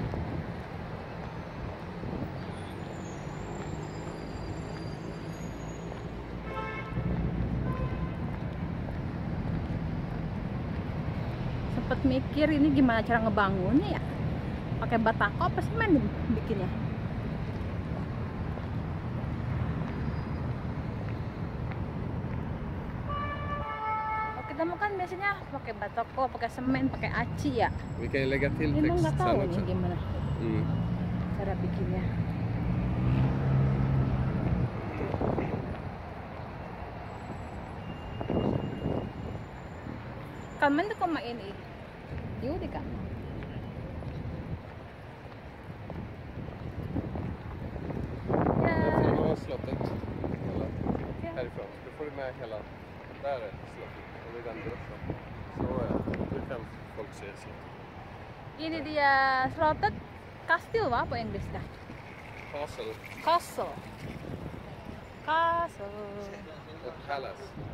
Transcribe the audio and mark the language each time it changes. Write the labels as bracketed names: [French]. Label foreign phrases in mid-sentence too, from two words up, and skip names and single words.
[Indonesian] Sempet mikir ini gimana cara ngebangunnya ya? Pakai batako apa semen bikinnya? Kita kan biasanya pakai batako, pakai semen, pakai aci ya. [Swedish] Vi kan lägga till [Indonesian] Ini [Swedish] text [Indonesian] nggak tahu [Swedish] sen [Indonesian] nih [Swedish] också. [Indonesian] gimana Mm. cara bikinnya. [Swedish] Kan man du komma in i? Jo, det kan man. Jag får Ja. ha slottet. Hela. Ja. Härifrån. Då får du med hela. Där är slottet. Och det är den bussen. Så ja, då kan folk se slottet. [Indonesian] Ini dia slotted kastil wah apa Inggris dah? [English] Castle Castle. Castle. [Swedish] och palace.